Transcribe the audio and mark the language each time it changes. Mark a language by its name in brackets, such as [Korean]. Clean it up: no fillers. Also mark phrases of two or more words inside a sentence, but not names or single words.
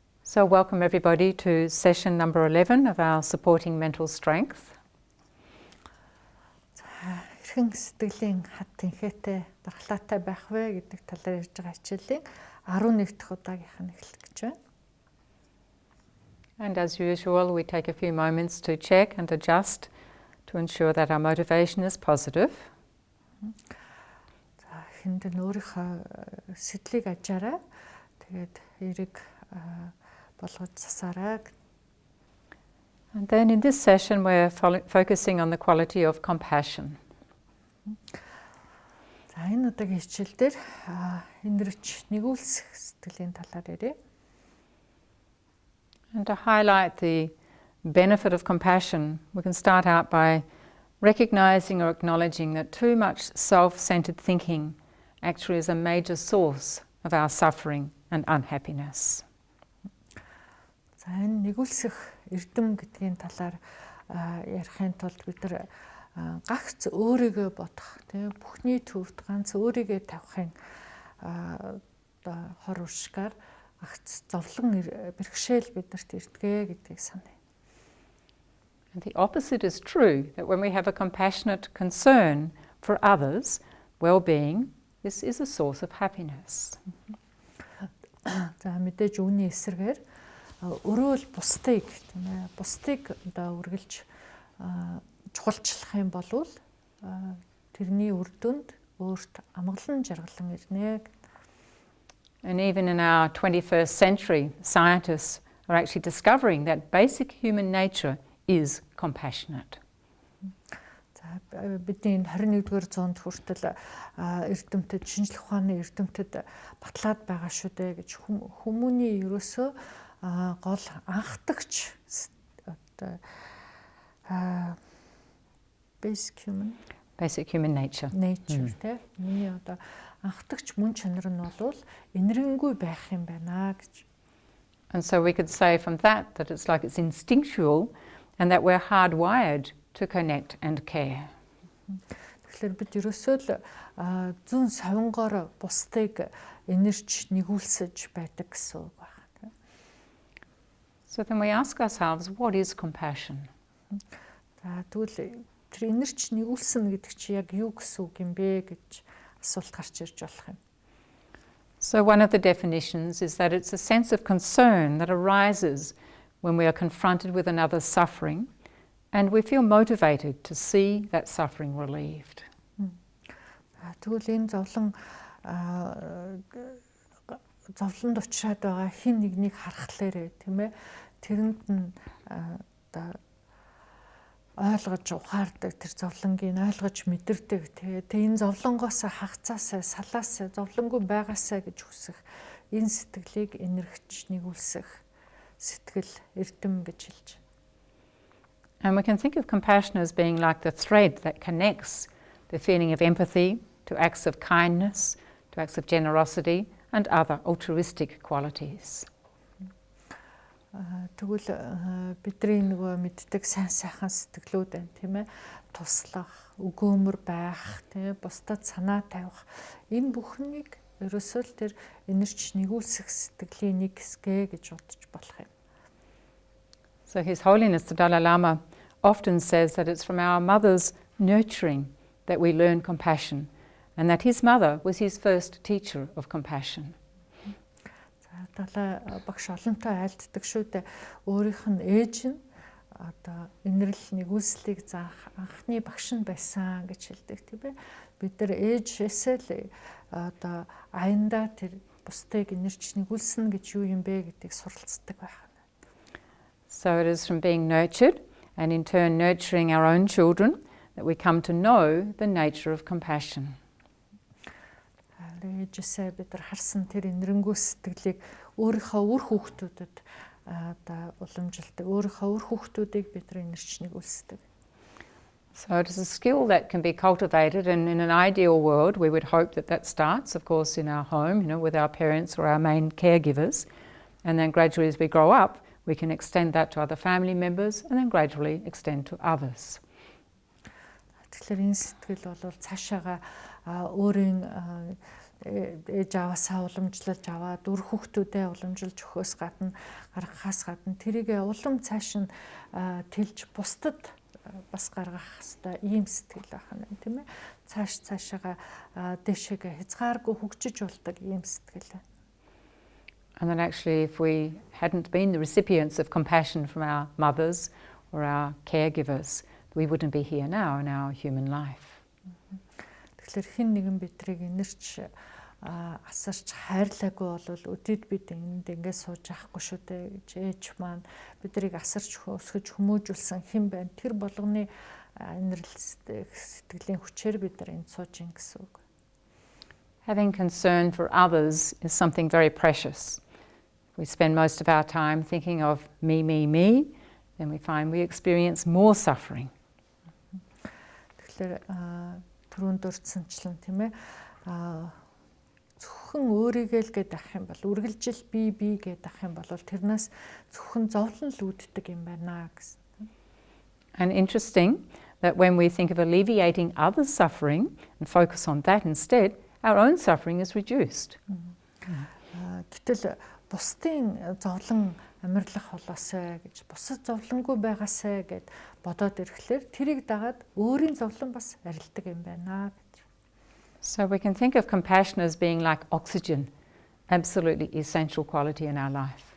[English] So welcome everybody to session number 11 of our Supporting Mental Strength. [Mongolian] Хэрхэн сэтгэлийн хад тэнхээтэй дархлаатай байх вэ гэдэг талаар ярьж байгаа хичээлийн 11 дахь удаагийнх нь эхлэх гэж байна. [English] And as usual, we take a few moments to check and adjust to ensure that our motivation is positive. [Mongolian] За эхэнд нь өөрийнхөө сэтгэлийг ажаараа тэгээд эрэг болгож засаарай. [English] And then in this session we're focusing on the quality of compassion. [Mongolian] За энэ удаагийн хичээл дээр энэрч нигүүлсэх сэтгэлийн талаар ярив. [English] And to highlight the benefit of compassion, we can start out by recognizing or acknowledging that too much self-centered thinking actually is a major source of our suffering and unhappiness. [Mongolian] За энэ нигүүлсэх эрдэм гэдгийн талаар ярихын тулд бид нар гагц өөрийгөө бодох, тийм бүхний төвд ганц өөрийгөө тавихын хор уршгаар гагц зовлон бэрхшээл биднэрт ирдгээ гэдгийг саная. [English] And the opposite is true, that when we have a compassionate concern for others' well-being, this is a source of happiness. [Mongolian] За мэдээж үүний эсрэгээр өрөөл бусдыг тийм ээ бусдыг одоо үргэлж чухалчлах юм бол тэрний үр дүнд өөрт амгалан жаргалан ирнэ. [English] And even in our 21st century, scientists are actually discovering that basic human nature is compassionate. [Mongolian] За бидний 21-р зуунд хүртэл эрдэмтэд шинжлэх ухааны эрдэмтэд батлаад байгаа шүү дээ гэж хүмүүний ерөөсөө гол анхдагч одоо [English] basic human nature [Mongolian] тий. Миний одоо анхдагч мөн чанар нь бол энэрэнгүй байх юм байна гэж. [English] And so we could say from that it's like it's instinctual and that we're hardwired to connect and care. [Mongolian] Тэгэхээр бид ерөөсөө л зүүн совингоор бусдыг энэрч нигүүлсэж байдаг гэсэн үг байна. [English] So then we ask ourselves, what is compassion? [Mongolian] За тэгвэл тэр энэрч нигүүлсэн гэдэг чи яг юу гэсэн үг юм бэ гэж асуулт гарч ирж болох юм. [English] So one of the definitions is that it's a sense of concern that arises when we are confronted with another's suffering and we feel motivated to see that suffering relieved. [Mongolian] Тэгвэл энэ зовлонд учраад байгаа хин нэгнийг харахлаарэ тийм ээ тэрэнд нь одоо ойлгож ухаардаг тэр зовлонгийг ойлгож мэдэрдэг тэгээд энэ зовлонгоос хагацаасаа салаасаа зовлонгүй байгаасаа гэж хүсэх энэ сэтгэлийг энэргэж нигүүлсэх сэтгэл эрдэм гэж хэлж. [English] And we can think of compassion as being like the thread that connects the feeling of empathy to acts of kindness, to acts of generosity and other altruistic qualities. [Mongolian] Тэгвэл бидний нөгөө мэддэг сайн сайхан сэтгэлүүд байна тийм ээ туслах, өгөөмөр байх, тийм бусдад санаа тавих энэ бүхнийг ерөөсөө л тэр энэрч нигүүлсэх сэтгэлийн нэг хэсгэ гэж бодож болох юм. [English] So His Holiness the Dalai Lama often says that it's from our mother's nurturing that we learn compassion and that his mother was his first teacher of compassion. [Mongolian] Далай багш олонтой айлддаг шүү дээ. Өөрийнх нь ээж нь одоо инэрл нигүүлслийг заах анхны багш нь байсан гэж хэлдэг тийм ээ. Бид нар ээжээсээ л одоо аяндаа тэр бусдыг инэрч нигүүлсэн гэж юу юм бэ гэдгийг суралцдаг байна. [English] So it is from being nurtured and in turn nurturing our own children that we come to know the nature of compassion. [Mongolian] Ээжээсээ бид нар харсан тэр энэрэнгүү сэтгэлийг өөрийнхөө үр хүүхдүүдэд одоо уламжлалдаг өөрийнхөө үр хүүхдүүдийг бид нар энэрч нигүүлсдэг. [English] So it is a skill that can be cultivated and in an ideal world we would hope that starts of course in our home, with our parents or our main caregivers, and then gradually as we grow up we can extend that to other family members and then gradually extend to others. [Mongolian] Тэгэхээр энэ сэтгэл бол цаашаага өөрийн ээж аваасаа уламжлалж аваад үр хүүхдүүдээ уламжилж өгөхөөс гадна гаргахаас гадна тэрийгээ улам цааш нь тэлж бусдад бас гаргах хэвээр ийм сэтгэл байна тийм ээ. Цаашаага дэшегээ хязгааргүй хөгжиж болдог ийм сэтгэл байна. [English] And then actually if we hadn't been the recipients of compassion from our mothers or our caregivers, we wouldn't be here now in our human life. [Mongolian] Тэгэхээр хэн нэгэн бидрийг инэрч асарч хайрлаагүй бол өдөрт бид энд ингээд сууж авахгүй шүү дээ гэж ээж маань бидрийг асарч өсгөж хүмүүжүүлсэн хэн байна. Тэр болгоны инэрл сэтгэлийн хүчээр бид нар энд сууж ин гэсэн үг. [English] Having concern for others is something very precious. We spend most of our time thinking of me, then we find we experience more suffering. [Mongolian] Тэгэхээр түрүүнд дурдсанчлан тийм ээ зөвхөн өөрийгөө л гээд авах юм бол үргэлжил би гээд авах юм бол тэрнээс зөвхөн зовлон л үүддэг юм байна гэсэн. [English] And interesting that when we think of alleviating others' suffering and focus on that instead, our own suffering is reduced. [Mongolian] Гэтэл бусдын зовлон амьрлах холоосой гэж бусад зовлонгүй байгаасай гэд бодоод ирэхлээр тэрийг дагаад өөрийн зовлон бас арилдаг юм байна гэж. [English] So we can think of compassion as being like oxygen, absolutely essential quality in our life.